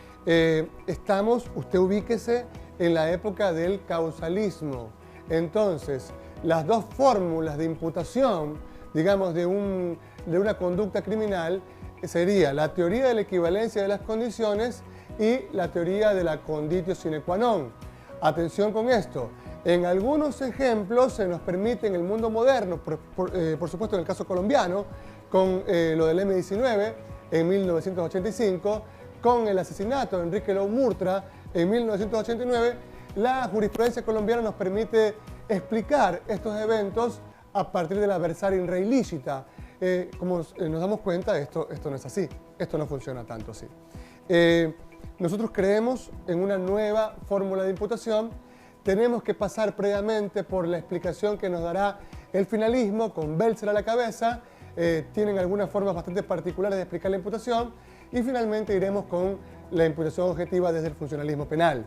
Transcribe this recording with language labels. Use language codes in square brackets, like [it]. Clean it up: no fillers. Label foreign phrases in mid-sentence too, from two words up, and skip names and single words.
[es] Usted ubíquese en la época del causalismo. Entonces, las dos fórmulas de imputación, digamos, de una conducta criminal sería la teoría de la equivalencia de las condiciones y la teoría de la [la] conditio sine qua non. [es] Atención con esto. En algunos ejemplos se nos permite en el mundo moderno, por supuesto en el caso colombiano, con lo del M-19 en 1985, con el asesinato de Enrique Lau Murtra en 1989, la jurisprudencia colombiana nos permite explicar estos eventos a partir de la [la] versaria in re illicita. [es] Como nos damos cuenta, esto no es así, esto no funciona tanto así. Nosotros creemos en una nueva fórmula de imputación. Tenemos que pasar previamente por la explicación que nos dará el finalismo con Belzer a la cabeza. Tienen algunas formas bastante particulares de explicar la imputación, y finalmente iremos con la imputación objetiva desde el funcionalismo penal.